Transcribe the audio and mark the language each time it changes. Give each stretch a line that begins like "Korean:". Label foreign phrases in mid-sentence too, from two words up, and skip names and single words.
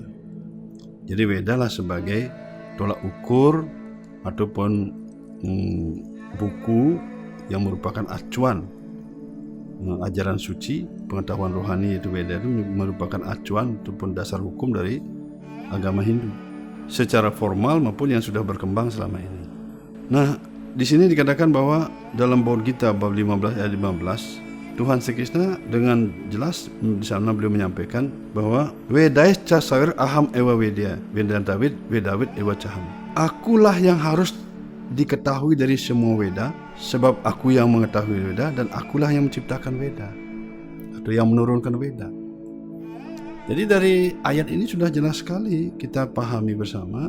Indonesian: Jadi Weda lah sebagai tolak ukur ataupun buku yang merupakan acuan ajaran suci, pengetahuan rohani yaitu Weda itu merupakan acuan ataupun dasar hukum dari agama Hindu secara formal maupun yang sudah berkembang selama ini. Nah, di sini dikatakan bahwa dalam Bhagavad Gita bab 15 ayat 15 Tuhan Sri Krishna dengan jelas di sana beliau menyampaikan bahwa
Sanskrit: Vedais ca sawir aham ewa vedya vedantawid vedawid ewa caham.
Indonesian: Akulah yang harus diketahui dari semua Weda, sebab aku yang mengetahui Weda dan akulah yang menciptakan Weda atau yang menurunkan Weda. Jadi dari ayat ini sudah jelas sekali kita pahami bersama.